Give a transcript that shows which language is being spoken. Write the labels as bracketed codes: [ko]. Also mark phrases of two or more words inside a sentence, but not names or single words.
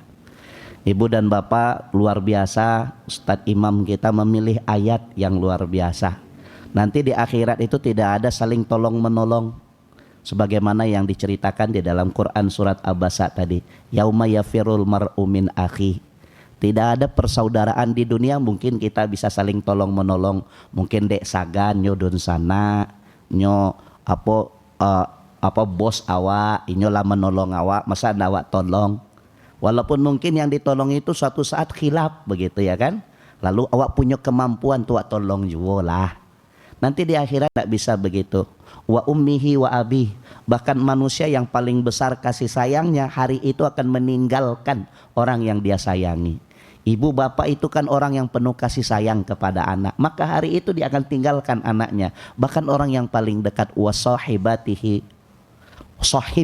[id] Ibu dan Bapak, luar biasa Ustadz Imam kita memilih ayat yang luar biasa. Nanti di akhirat itu tidak ada saling tolong menolong, sebagaimana yang diceritakan di dalam Quran surat Abasa tadi. [ar] يوم يفر المرء من أخي. [id] Tidak ada persaudaraan di dunia. Mungkin kita bisa saling tolong menolong. [min] Mungkin dek sagan nyo don sana nyo apa bos awak inyo lah menolong awak, masa awak tolong. [id] Walaupun mungkin yang ditolong itu suatu saat khilaf begitu ya kan. Lalu awak punya kemampuan tuh tolong juga lah. Nanti di akhirat tak bisa begitu. [ar] وأمه وأبي. [id] Bahkan manusia yang paling besar kasih sayangnya hari itu akan meninggalkan orang yang dia sayangi. Ibu bapak itu kan orang yang penuh kasih sayang kepada anak. Maka hari itu dia akan tinggalkan anaknya. Bahkan orang yang paling dekat, [ar] وصاحبته. Sahib.